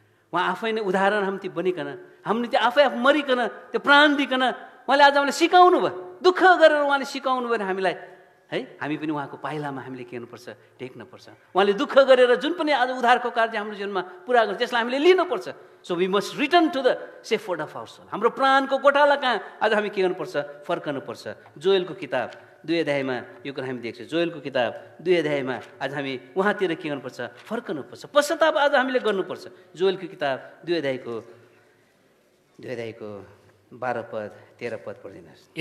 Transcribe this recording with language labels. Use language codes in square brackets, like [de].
[ne] उहाँ आफै नै उदाहरण हामी बनिकन हामीले त्यो आफै मरिकन त्यो प्राण दिकन उहाँले आज हामीलाई सिकाउनु भयो, दुःख गरेर उहाँले सिकाउनु भयो हामीलाई है। हामी पनि उहाँको पाइलामा हामीले के गर्नुपर्छ टेक्नुपर्छ। उहाँले दुःख गरेर जुन पनि आज उद्धारको कार्य हाम्रो जीवनमा पुरा गर्छ त्यसलाई हामीले लिनुपर्छ। [en] So we must return to the shepherd of our soul. [ne] हाम्रो प्राणको गोठाला कहाँ आज हामी के गर्नुपर्छ फर्कनुपर्छ। जोएलको किताब 2 अध्यायमा यो कुरा हामी देख्छौँ। जोएलको किताब 2 अध्यायमा आज हामी उहाँतिर के गर्नुपर्छ फर्कनुपर्छ, पश्चाताप आज हामीले गर्नुपर्छ। जोएलको किताब 2 अध्यायको 12 पद 13 पद पढिदिनुहोस्।